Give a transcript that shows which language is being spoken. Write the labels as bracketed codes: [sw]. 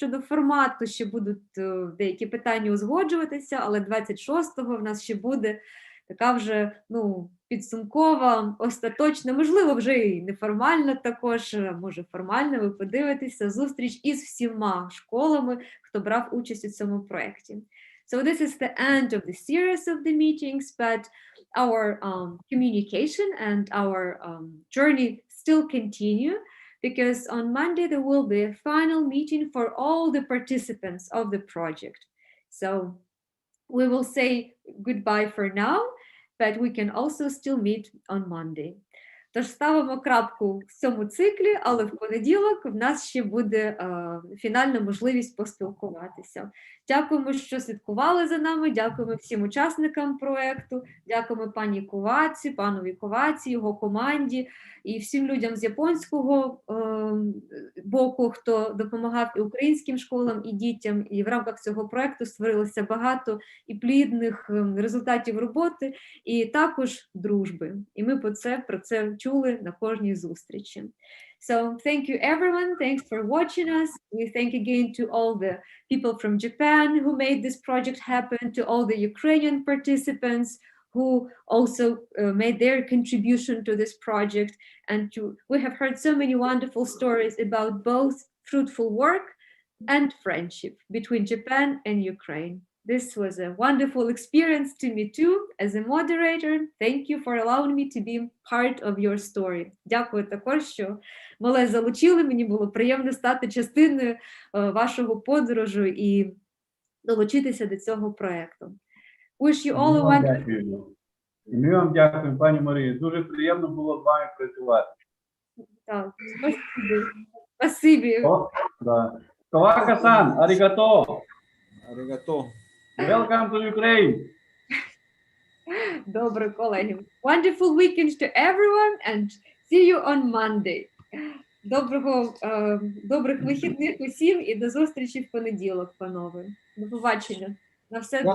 [uk] Щодо формату ще будуть деякі питання узгоджуватися, але 26-го в нас ще буде така вже підсумкова, остаточна, можливо, вже і неформальна також, може формальна, ви подивитеся, зустріч із всіма школами, хто брав участь у цьому проєкті. [en] So this is the end of the series of the meetings, but our communication and our journey still continue, because on Monday there will be a final meeting for all the participants of the project. So we will say goodbye for now, but we can also still meet on Monday. [uk] Тож ставимо крапку в цьому циклі, але в понеділок в нас ще буде фінальна можливість поспілкуватися. Дякуємо, що слідкували за нами, дякуємо всім учасникам проєкту, дякуємо пані Коваці, панові Коваці, його команді і всім людям з японського боку, хто допомагав і українським школам, і дітям. І в рамках цього проєкту створилося багато і плідних результатів роботи, і також дружби. І ми про це чули на кожній зустрічі. [en] So thank you everyone, thanks for watching us. We thank again to all the people from Japan who made this project happen, to all the Ukrainian participants who also made their contribution to this project. And we have heard so many wonderful stories about both fruitful work and friendship between Japan and Ukraine. This was a wonderful experience to me too, as a moderator. Thank you for allowing me to be part of your story. [uk] Дякую також, що мене залучили, мені було приємно стати частиною вашого подорожу і долучитися до цього проєкту. [en] Wish you all a wonderful... [uk] І ми вам дякуємо, пані Марії. Дуже приємно було з вами працювати. Так, спасибі. [ja] Ковака-сан, арігато. Аригато. [en] Welcome to Ukraine. [uk] Добре, колеги. [en] Wonderful weekend to everyone and see you on Monday. [uk] Добрих вихідних усім і до зустрічі в понеділок, панове. До побачення. На все добре.